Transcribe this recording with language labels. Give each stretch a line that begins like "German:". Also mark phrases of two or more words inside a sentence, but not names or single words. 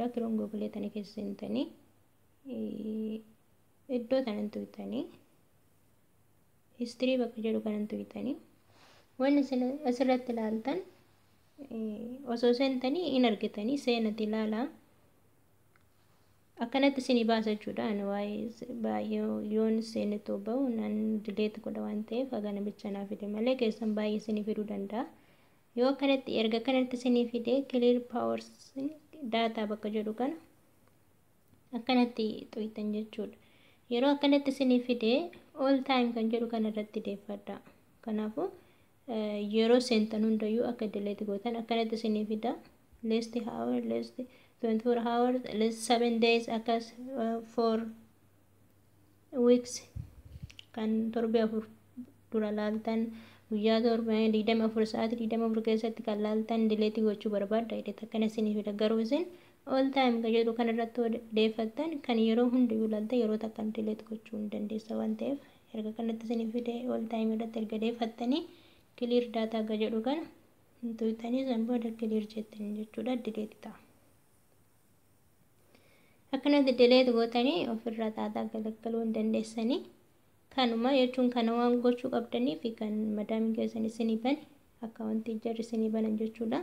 Oromo: Kiroon googulee tana keessa seentanii iddoo tanan tuqxanii history bakka jedhu kanan tuqxanii wanni isin asirratti ilaaltan osoo seentanii in argitanii seenati ilaalaa. Akkanatti isinii baasa jechuudha. Ani waa'ee baay'ee yoon seene bahu nan dileet godha waan ta'eef hagana bicha naa fide malee keessan baay'ee isinii fiduu danda'a. Yoo akkanatti erga kanatti isinii fide
English: clear powers data
Oromo: bakka jedhu kana akkanatti xuyitan jechuudha. Yeroo akkanatti isinii fide
English: all time
Oromo: kan jedhu kana irratti deeffadha. Kanaafuu yeroo seentan hundayyuu akka dileet gootan akkanatti isinii fida.
English: Last hour, last 24 hours, last 7 days,
Oromo: akkas 4 weeks kan torbe afur dura laaltan guyyaa torba 24 sa'aatii 24 keessatti kan laaltan dileetii gochuu barbaadda jedheta akkana isinii fida. Garuu isin
English: all time
Oromo: kan jedhu kan irratti deeffattan kan yeroo hundayyuu laaltan yeroo takkan dileet gochuu hin dandeessa waan ta'eef erga kanatti isinii fide
English: all time
Oromo: irratti erga deeffattanii
English: clear data
Oromo: kan jedhu kana tuytanii san booda clear jettanii jechuudha dileet ta'a. Akkanatti dileet gootanii ofirraa taataa galakkaluu hin dandeessanii. Kanuma jechuun kana waan gochuu qabdanii fi kan madaamin keessan isinii bane akkaawuntii jarri isinii banan jechuudha.